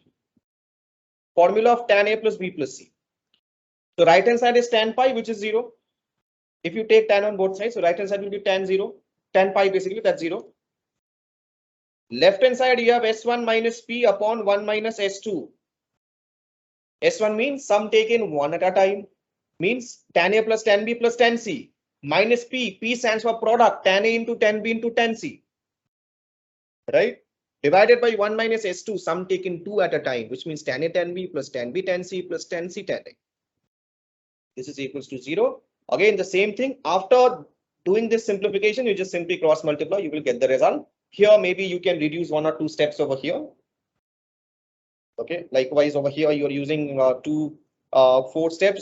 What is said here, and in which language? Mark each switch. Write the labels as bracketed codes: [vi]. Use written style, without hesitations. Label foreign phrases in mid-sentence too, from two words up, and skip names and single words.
[en] Formula of tan A plus B plus C. So right hand side is tan pi, which is 0. If you take tan on both sides, so right hand side will be tan 0. Tan pi basically, that's 0. Left hand side you have S1 minus P upon 1 minus S2. S1 means sum taken one at a time, means tan A plus tan B plus tan C, minus P. P stands for product, tan A into tan B into tan C. Right? Divided by 1 minus S2, sum taken 2 at a time, which means tan A tan B plus tan B tan C plus tan C tan A. This is equals to 0. Again, the same thing. After doing this simplification, you just simply cross multiply, you will get the result. Here, maybe you can reduce 1 or 2 steps over here. Okay, likewise over here, you are using 4 steps.